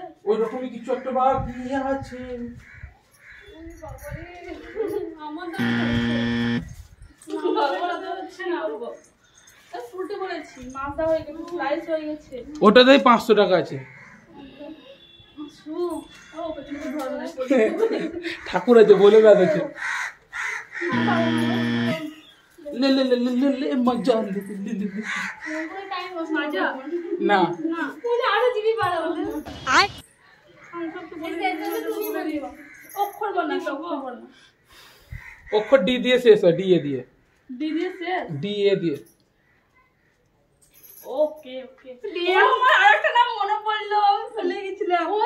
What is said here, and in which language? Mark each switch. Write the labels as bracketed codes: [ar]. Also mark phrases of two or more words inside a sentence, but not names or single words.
[bn] ওই রকমই কিছু একটা বাদ নিয়ে আছে। ওটাতেই 500 টাকা আছে। ঠাকুর আছে বলে না দেখে লে লে লে লে লে লে মজা লে লে লে লে। না অক্ষর বল না অক্ষর বল না অক্ষর ডি দিয়ে শেষ হয়, ডি এ দিয়ে, ডি দিয়ে শেষ ডি এ দিয়ে। [en] okay okay [bn] আমার আরেকটা নাম মনে পড়লো, আমি ভুলে গেছিলাম।